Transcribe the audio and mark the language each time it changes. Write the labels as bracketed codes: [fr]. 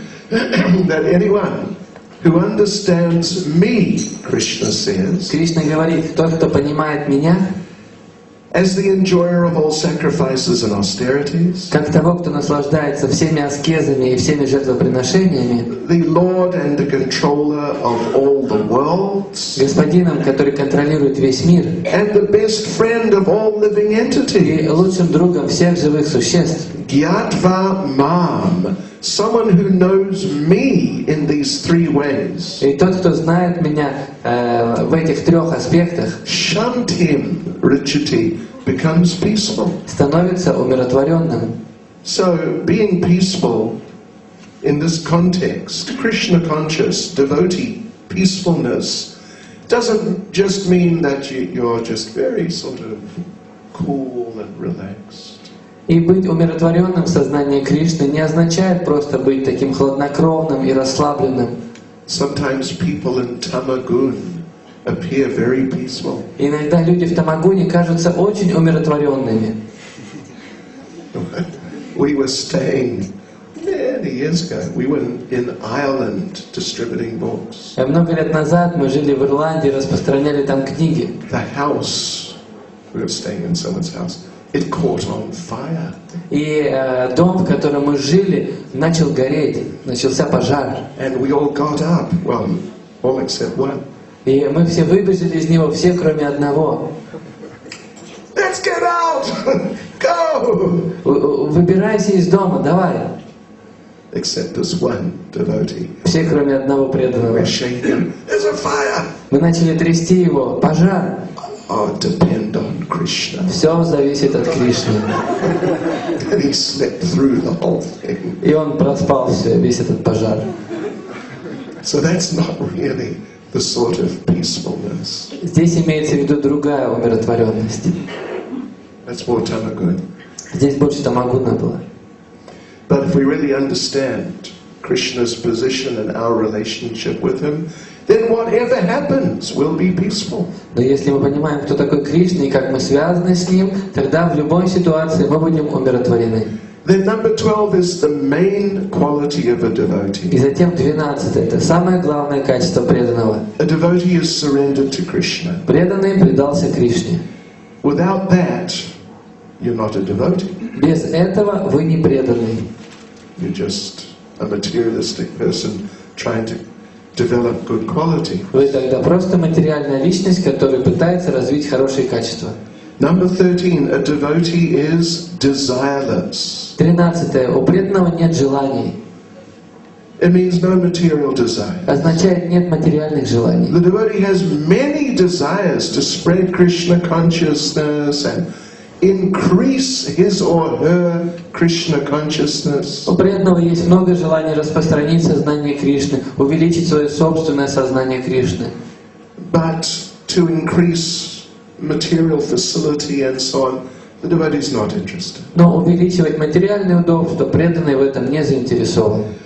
[en] That anyone who understands me, Krishna says, [ru] Кришна говорит, тот, кто понимает меня, [en] as the enjoyer of all sacrifices and austerities, [ru] как того, кто наслаждается всеми аскезами и всеми жертвоприношениями, [en] the Lord and the controller of all the worlds, [ru] господином, который контролирует весь мир, [en] and the best friend of all living [ru] и [en] entities, [ru] лучшим другом всех живых существ, [sa] Gyatva Mam, [en] someone who knows me in these three ways, [ru] и тот, кто знает меня в этих трех аспектах, [sa] Shantim Richati, [en] becomes peaceful. [ru] становится умиротворенным. [en] So, being peaceful in this context, Krishna conscious, devotee, peacefulness, doesn't just mean that you're just very sort of cool and relaxed. [ru] И быть умиротворенным в сознании Кришны не означает просто быть таким хладнокровным и расслабленным. [en] Sometimes people in Tamagun appear very peaceful. [ru] Иногда люди в Тамагуне кажутся очень умиротворенными. [en] We were staying many years ago. We were in Ireland distributing books. [ru] Много лет назад мы жили в Ирландии, распространяли там книги. [en] The house, we were staying in someone's house, it caught on fire. [ru] И дом, в котором мы жили, начал гореть, начался пожар. [en] And we all got up, well, all except one. [ru] И мы все выбежали из него, все кроме одного. [en] Let's get out! Go! [ru] Выбирайся из дома, давай. [en] Except this one devotee. [ru] Все кроме одного преданного. [en] We're shaking him. There's a fire! [ru] Мы начали трясти его, пожар. [en] Oh, depend on Krishna. [ru] Все зависит от Кришны. [en] And he slept through the whole thing. [ru] И он проспал все, весь этот пожар. [en] So that's not really the sort of peacefulness. [ru] Здесь имеется в виду другая умиротворенность. [en] That's more Tamagun. [ru] Здесь больше тамагуна было. [en] But if we really understand Krishna's position and our relationship with him, then whatever happens will be peaceful. [ru] Но если мы понимаем, кто такой Кришна и как мы связаны с ним, тогда в любой ситуации мы будем умиротворены. [en] Then number 12 is the main quality of a [ru] И [en] devotee. [ru] затем 12. Это самое главное качество преданного. [en] A devotee is surrendered to Krishna. [ru] Преданный предался Кришне. [en] Without that, you're not a devotee. [ru] Без этого вы не преданный. [en] You're just a materialistic person trying to develop good quality. [ru] Вы тогда просто материальная личность, которая пытается развить хорошие качества. [en] Number 13, a devotee is desireless. [ru] 13. У преданного нет желаний. [en] It means no material desire. [ru] Означает нет материальных желаний. [en] The devotee has many desires to spread Krishna consciousness and increase his or her Krishna consciousness. [ru] У преданного есть много желаний распространить сознание Кришны, увеличить свое собственное сознание Кришны. [en] But to increase material facility and so on, the devotee is not interested. [ru] Но увеличивать материальные удобства, преданный в этом не заинтересован.